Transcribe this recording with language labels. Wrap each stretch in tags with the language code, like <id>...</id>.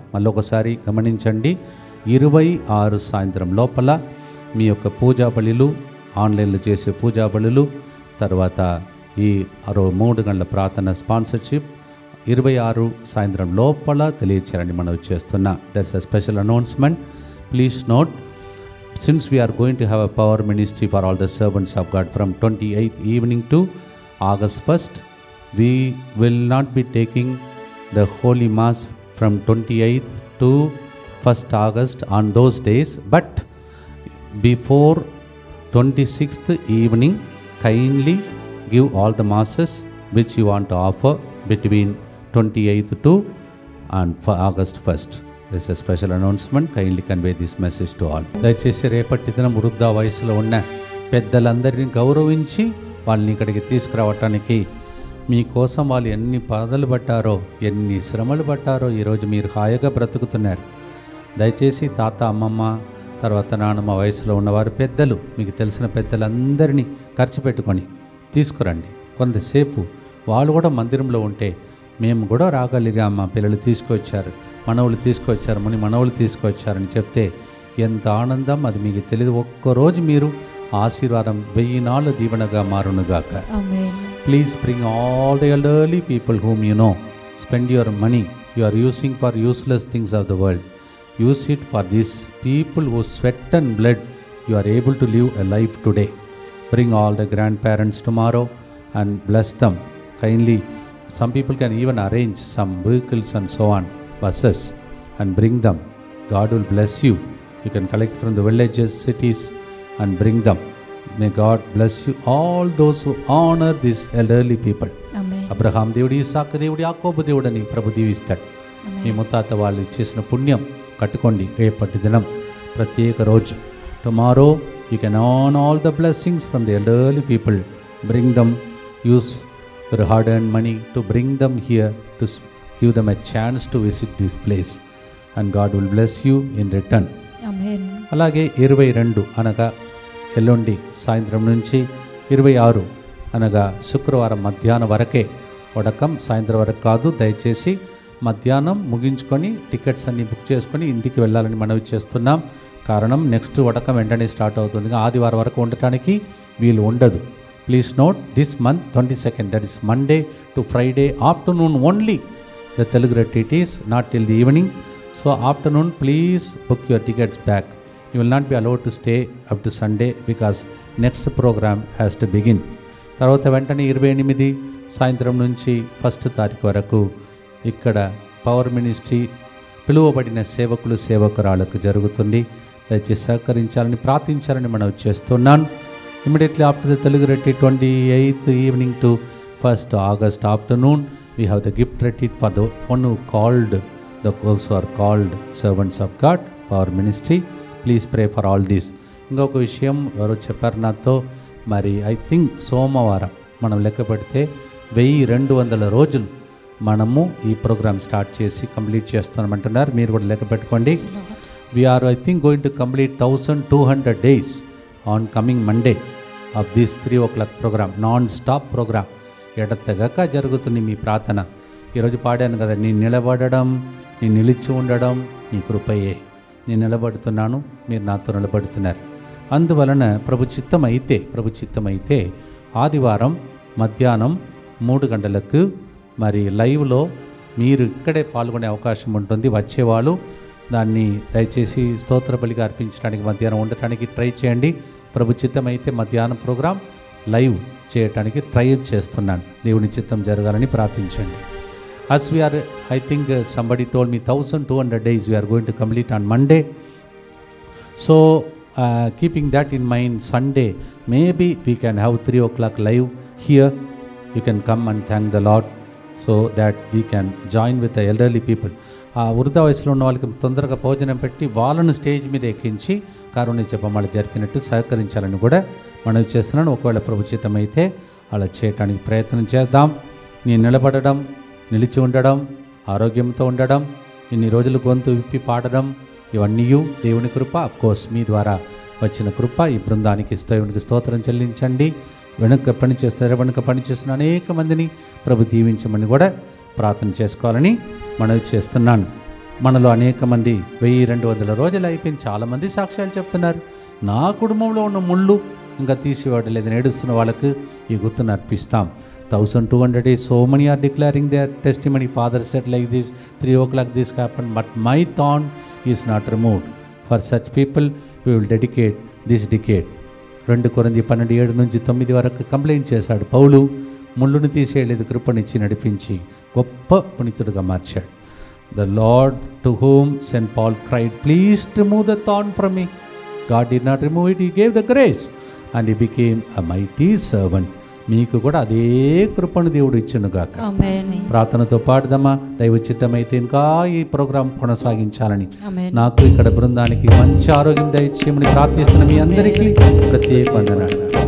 <te>మళ్ళీ ఒకసారి గమనించండి, 26 సాయంత్రం లోపల మీ యొక్క పూజా బలులు, ఆన్లైన్లో చేసే పూజా బలులు, తర్వాత ఈ 3 గంటల ప్రార్థన స్పాన్సర్షిప్ 26 సాయంత్రం లోపల తెలియచేయాలని మనం చేస్తున్నా.</te> <en>That's a special announcement. Please note, since we are going to have a power ministry for all the servants of God from 28th evening to August 1st, we will not be taking the Holy Mass from 28th to 1st August on those days, but before 26th evening, kindly give all the masses which you want to offer between 28th to and for August 1st. This a special announcement, kindly convey this message to all.</en> <te>దయచేసి రేపటి దినం వృద్ధ వయసులో ఉన్న పెద్దలందరినీ గౌరవించి వాళ్ళని ఇక్కడికి తీసుకురావటానికి, మీకోసం వాళ్ళు ఎన్ని బాధలు పడ్డారో, ఎన్ని శ్రమలు పడ్డారో ఈరోజు మీరు హాయిగా బ్రతుకుతున్నారు. దయచేసి తాత, అమ్మమ్మ, తర్వాత నాన్నమ్మ వయసులో ఉన్నవారు, పెద్దలు, మీకు తెలిసిన పెద్దలందరినీ ఖర్చు పెట్టుకొని తీసుకురండి. కొంతసేపు వాళ్ళు కూడా మందిరంలో ఉంటే మేము కూడా రాగలిగా, మా పిల్లలు తీసుకొచ్చారు, మనవులు తీసుకొచ్చారు, మనవులు తీసుకొచ్చారని చెప్తే ఎంత ఆనందం, అది మీకు తెలియదు. ఒక్కరోజు మీరు ఆశీర్వాదం 1000 నాళ్ళు దీవెనగా మారునుగాక.</te> <en>Please bring all the elderly people whom you know. Spend your money you are using for useless things of the world. Use it for these people whose sweat and blood you are able to live a life today. Bring all the grandparents tomorrow and bless them kindly. Some people can even arrange some vehicles and so on, buses, and bring them. God will bless you. You can collect from the villages, cities, and bring them. May God bless you, all those who honor these elderly people.</en> <te>Abraham దేవుడు, ఇస్సాకు దేవుడు, యాకోబు దేవుడని ప్రభు దీవిస్తాడు. మీ ముత్తాత వాళ్ళు చేసిన పుణ్యం కట్టుకోండి. రేపటి దినం ప్రత్యేక రోజు.</te> <en>Tomorrow you can earn all the blessings from the elderly people. Bring them. Use your hard earned money to bring them here, to give them a chance to visit this place, and God will bless you in return.</en> <te>అలాగే 22 అనగా ఎల్లుండి సాయంత్రం నుంచి 26 అనగా శుక్రవారం మధ్యాహ్నం వరకే వడకం. సాయంత్రం వరకు కాదు. దయచేసి మధ్యాహ్నం ముగించుకొని టికెట్స్ అన్నీ బుక్ చేసుకొని ఇంటికి వెళ్ళాలని మనవి చేస్తున్నాం. కారణం నెక్స్ట్ వడకం వెంటనే స్టార్ట్ అవుతుంది. ఆదివారం వరకు ఉండటానికి వీలు ఉండదు.</te> <en>Please note this month 22nd, that is Monday to Friday afternoon only. The Telugu retreat is not till the evening. So afternoon please book your tickets back. You will not be allowed to stay up to Sunday because next program has to begin.</en> <te>తర్వాత వెంటనే 28 సాయంత్రం నుంచి 1st తారీఖు వరకు ఇక్కడ power ministry పిలువబడిన సేవకులు సేవకురాలకు జరుగుతుంది. దయచేసి సహకరించాలని ప్రార్థించాలని మనం చేస్తున్నాను.</te> <en>Immediately after the Telugu retreat 28th evening to 1st August afternoon we have the gift retreat for the one who called, those who are called servants of God, power ministry. Please pray for all this.</en> <te>ఇంకొక విషయం ఎవరో చెప్పారు నాతో, మరి</te> <en>I think</en> <te>సోమవారం మనం లెక్క పెడితే 1200 రోజులు మనము ఈ ప్రోగ్రామ్ స్టార్ట్ చేసి కంప్లీట్ చేస్తామంటున్నారు. మీరు కూడా లెక్క పెట్టుకోండి.</te> <en>We are I think going to complete 1200 days on coming Monday of this 3 o'clock program.</en> <te>Non stop programme ఎడతెగక జరుగుతుంది మీ ప్రార్థన. ఈరోజు పాడాను కదా, నీ నిలబడడం, నీ నిలిచి ఉండడం నీ కృపయే. నేను నిలబడుతున్నాను, మీరు నాతో నిలబడుతున్నారు. అందువలన ప్రభు చిత్తం అయితే ఆదివారం మధ్యాహ్నం 3 గంటలకు మరి లైవ్లో మీరు ఇక్కడే పాల్గొనే అవకాశం ఉంటుంది. వచ్చేవాళ్ళు దాన్ని దయచేసి స్తోత్ర బలిగా అర్పించడానికి మధ్యాహ్నం ఉండటానికి ట్రై చేయండి. ప్రభు చిత్తం అయితే మధ్యాహ్నం ప్రోగ్రాం లైవ్ చేయటానికి ట్రై చేస్తున్నాను. దేవుని చిత్తం జరగాలని ప్రార్థించండి.</te> <en>As we are, I think somebody told me 1200 days we are going to complete on Monday. So keeping that in mind, Sunday maybe we can have 3 o'clock live here. You can come and thank the Lord so that we can join with the elderly people.</en> <te>వృద్ధ వయసులో ఉన్న వాళ్ళకి తొందరగా భోజనం పెట్టి వాళ్ళను stage మీద ఎక్కించి కారుణ్య జపమాల జరిపినట్టు సహకరించాలని కూడా మనవి చేస్తున్నాను. ఒకవేళ ప్రభు చిత్తం అయితే అలా చేయటానికి ప్రయత్నం చేద్దాం. నేను నిలబడడం, నిలిచి ఉండడం, ఆరోగ్యంతో ఉండడం, ఇన్ని రోజులు గొంతు విప్పి పాడడం, ఇవన్నీ దేవుని కృప. అఫ్కోర్స్ మీ ద్వారా వచ్చిన కృప. ఈ బృందానికి దేవునికి స్తోత్రం చెల్లించండి. వెనుక పనిచేస్తున్న అనేక మందిని ప్రభు దీవించమని కూడా ప్రార్థన చేసుకోవాలని మనవి చేస్తున్నాను. మనలో అనేక మంది 1200 రోజులు అయిపోయింది. చాలామంది సాక్ష్యాలు చెప్తున్నారు. నా కుటుంబంలో ఉన్న ముళ్ళు ఇంకా తీసివాడు లేదని ఏడుస్తున్న వాళ్ళకు ఈ గుర్తును అర్పిస్తాం.</te> <en>1200 days, so many are declaring their testimony. Father said like this, 3 o'clock this happened, but my thorn is not removed. For such people we will dedicate this decade.</en> <te>2 Corinthians 12:7-9 వరకు కంప్లైంట్ చేశాడు పౌలు. ముళ్ళును తీసేయలేదు, కృపనిచ్చి నడిపించి గొప్ప పునీతుడిగా మార్చాడు.</te> <en>The Lord to whom St. Paul cried, please remove the thorn from me. God did not remove it, he gave the grace and he became a mighty servant.</en> <te>మీకు కూడా అదే కృపను దేవుడు ఇచ్చునుగాక. ఆమేన్. ప్రార్థనతో పాడదామా? దైవ చిత్తమైతే ఇంకా ఈ ప్రోగ్రాం కొనసాగించాలని, ఆమేన్. నాకు ఇక్కడ బృందానికి మంచి ఆరోగ్యం దయచేయమని ప్రార్థిస్తున్న మీ అందరికీ ప్రత్యేక వందనాలు.</te>